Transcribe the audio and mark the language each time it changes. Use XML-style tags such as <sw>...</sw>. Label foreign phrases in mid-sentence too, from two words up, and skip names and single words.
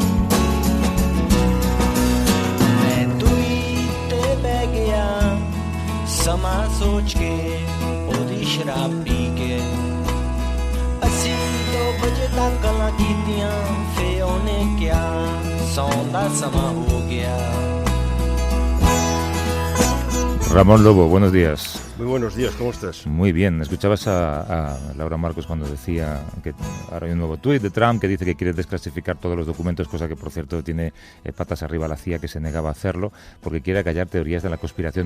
<pa>ਮੈਂ ਦੂਰੀ ਤੇ ਬਹਿ ਗਿਆ ਸਮਾਂ ਸੋਚ ਕੇ ਉਹਦੀ ਸ਼ਰਾਬ ਪੀ ਕੇ ਅਸੀਂ 2 ਵਜੇ ਤੱਕ ਗੱਲਾਂ ਕੀਤੀਆਂ ਫੇ ਉਹਨੇ ਕਿਹਾ ਸੌਣ ਦਾ ਸਮਾਂ ਹੋ ਗਿਆ</pa> <es>Ramón Lobo, buenos días. Muy buenos días, ¿cómo estás? Muy bien. Escuchabas a Laura Marcos cuando decía que ahora hay un nuevo tuit de Trump que dice que quiere desclasificar todos los documentos, cosa que, por cierto, tiene patas arriba la CIA, que se negaba a hacerlo, porque quiere acallar teorías de la conspiración.</es>